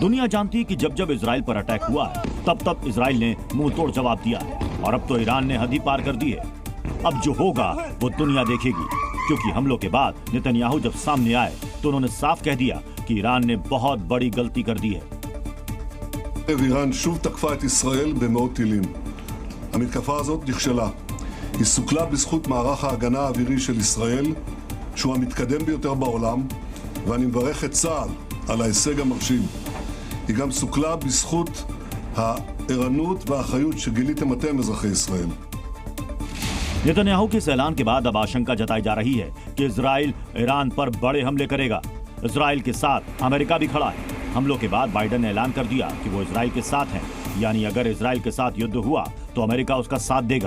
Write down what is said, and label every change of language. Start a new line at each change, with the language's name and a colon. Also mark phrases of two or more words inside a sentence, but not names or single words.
Hindi: दुनिया जानती है कि जब जब इजराइल पर अटैक हुआ है तब तब इजराइल ने मुंह तोड़ जवाब दिया है, और अब तो ईरान ने हद ही पार कर दी है। अब जो होगा वो दुनिया देखेगी, क्योंकि हमलों के बाद नेतन्याहू जब सामने आए तो उन्होंने साफ कह दिया कि ईरान ने बहुत बड़ी गलती कर दी है।
Hebrew: איראן שוב תקפה את ישראל במאות טילים. המתקפה הזאת נכשלה. היא סוכלה בזכות מערך ההגנה האווירי של ישראל, שהוא המתקדם ביותר בעולם, ואני מברך את צה"ל על ההישג המרשים. היא גם סוכלה בזכות הערנות והאחריות שגיליתם אתם, אזרחי ישראל.
Hindi: नेतन्याहू के इस ऐलान के बाद अब आशंका जताई जा रही है कि इजराइल ईरान पर बड़े हमले करेगा। इजराइल के साथ अमेरिका भी खड़ा है। हमलों के बाद बाइडेन ने ऐलान कर दिया कि वो इजराइल के साथ हैं, यानी अगर इजराइल के साथ युद्ध हुआ तो अमेरिका उसका साथ देगा।